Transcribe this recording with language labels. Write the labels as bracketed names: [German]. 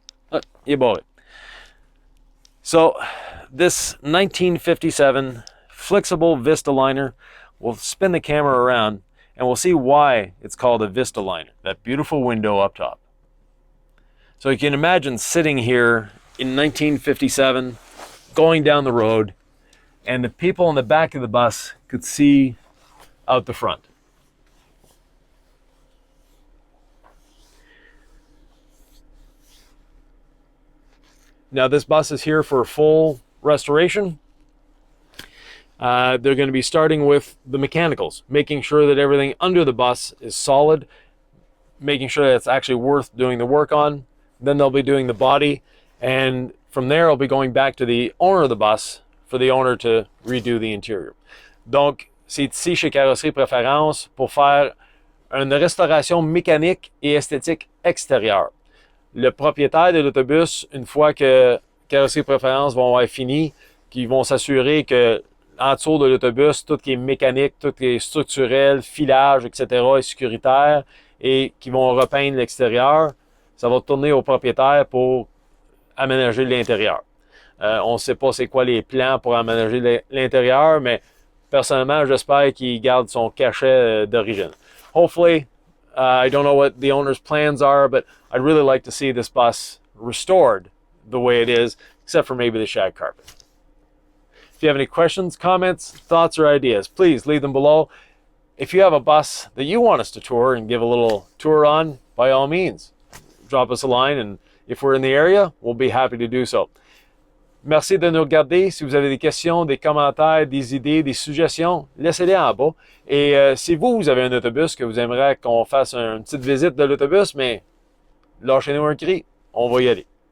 [French] Ah, il est barré. [English] So, this 1957 Flxible Vistaliner, we'll spin the camera around and we'll see why it's called a Vistaliner. That beautiful window up top. So you can imagine sitting here in 1957, going down the road, and the people in the back of the bus could see out the front. Now this bus is here for a full restoration. They're going to be starting with the mechanicals, making sure that everything under the bus is solid, making sure that it's actually worth doing the work on. Then they'll be doing the body, and from there, I'll be going back to the owner of the bus for the owner to redo the interior. [French] Donc, c'est ici chez Carrosserie Préférence pour faire une restauration mécanique et esthétique extérieure. Le propriétaire de l'autobus, une fois que Carrosserie Préférence vont avoir fini, qu'ils vont s'assurer que en dessous de l'autobus, tout qui est mécanique, tout qui est structurel, filage, etc. est sécuritaire et qui vont repeindre l'extérieur, ça va tourner au propriétaire pour aménager l'intérieur. On ne sait pas c'est quoi les plans pour aménager l'intérieur, mais personnellement, j'espère qu'il garde son cachet d'origine. [English] Hopefully, I don't know what the owner's plans are, but I'd really like to see this bus restored the way it is, except for maybe the shag carpet. If you have any questions, comments, thoughts, or ideas, please leave them below. If you have a bus that you want us to tour and give a little tour on, by all means, drop us a line, and if we're in the area, we'll be happy to do so. [French] Merci de nous regarder. Si vous avez des questions, des commentaires, des idées, des suggestions, laissez-les en bas. Et si vous avez un autobus que vous aimeriez qu'on fasse une petite visite de l'autobus, mais lâchez-nous un cri, on va y aller.